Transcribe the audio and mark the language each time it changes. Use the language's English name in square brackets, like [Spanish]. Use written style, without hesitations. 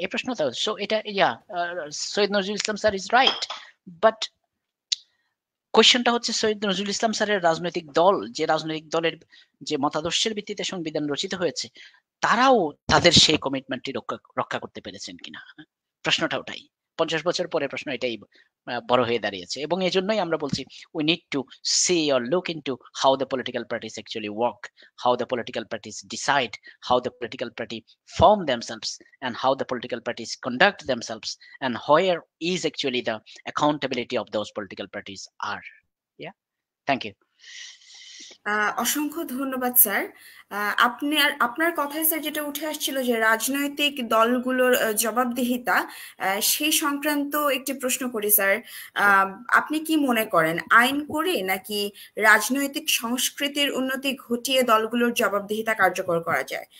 [Bangla] এই প্রশ্নটা, সো এটা Syed Nazrul Islam sir [English] is right, but [Bangla] কোয়েশ্চেনটা হচ্ছে সৈয়দ নজরুল ইসলাম স্যারের রাজনৈতিক দল, যে রাজনৈতিক দলের যে মতাদর্শের ভিত্তিতে সংবিধান রচিত হয়েছে, তারাও তাদের সেই কমিটমেন্টটি রক্ষা করতে পেরেছেন কিনা, প্রশ্নটা ওটাই। 50 বছর পরে প্রশ্ন এটাই বড় হয়ে দাঁড়িয়েছে, এবং এই জন্যই আমরা বলছি [English] we need to see or look into how the political parties actually work, how the political parties decide, how the political party form themselves, and how the political parties conduct themselves, and where is actually the accountability of those political parties are. Yeah, thank you. [Bangla] অসংখ্য ধন্যবাদ sir. আপনার কথায় sir যেটা উঠে আসছিল যে রাজনৈতিক দলগুলোর জবাবদিহিতা, সেই সংক্রান্ত একটি প্রশ্ন করি স্যার। আহ, আপনি কি মনে করেন আইন করে নাকি রাজনৈতিক সংস্কৃতির উন্নতি ঘটিয়ে দলগুলোর জবাবদিহিতা কার্যকর করা যায়?